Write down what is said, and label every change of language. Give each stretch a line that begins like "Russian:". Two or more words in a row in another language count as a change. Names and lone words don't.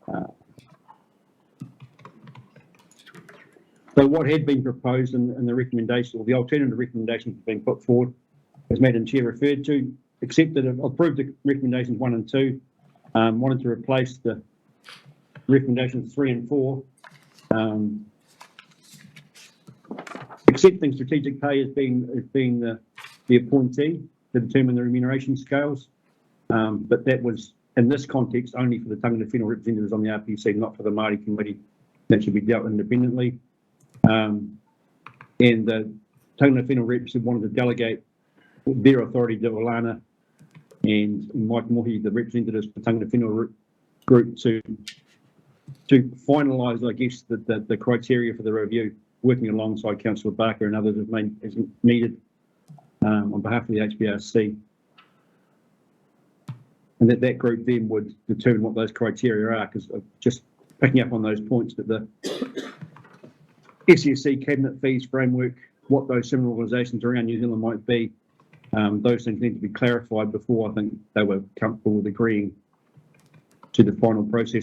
English: So what had been proposed in the recommendation, or the alternative recommendations being put forward, as Madam Chair referred to, approved the recommendations 1 and 2, wanted to replace the recommendations 3 and 4 Accepting strategic pay has been the appointee to determine the remuneration scales. But that was, in this context, only for the
Māori: tangata whenua
English: representatives on the RPC, not for the Māori committee. That should be dealt independently. And the
Māori: tangata whenua
English: reps wanted to delegate their authority to Alana and Mike Mohi, the representatives for
Māori: tangata whenua
English: group, to finalise, I guess, the criteria for the review, working alongside Councillor Barker and others as needed on behalf of the HBRC. And that group then would determine what those criteria are, because just picking up on those points that the SESC cabinet fees framework, what those similar organisations around New Zealand might be, those things need to be clarified before I think they were comfortable with agreeing to the final process.